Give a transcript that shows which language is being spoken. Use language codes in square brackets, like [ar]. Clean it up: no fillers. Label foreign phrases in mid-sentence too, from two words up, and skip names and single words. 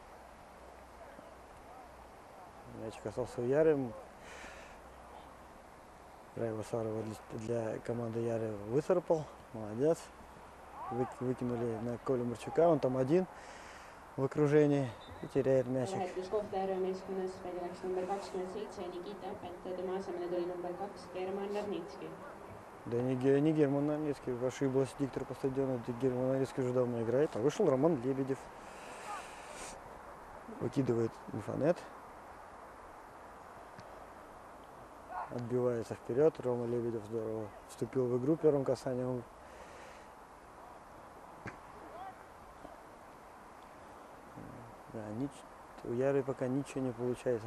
[ru] Мячик остался у Яры. Райва Сарова для команды Яры выцарапал. Молодец. Выкинули на Колю Марчука. Он там один в окружении и теряет мячик. [et] Vahetuskohta Järve meeskonnas välja läks number 27 Nikita Apet ja tema asemele tuli number 2 German Arnitski. [ru] Да не Герман Арнийский, ошиблась диктор по стадиону, Герман Арнийский уже давно играет. А вышел Роман Лебедев. Выкидывает Инфонет. Отбивается вперед. Рома Лебедев здорово вступил в игру первым касанием. Да, у Яры пока ничего не получается.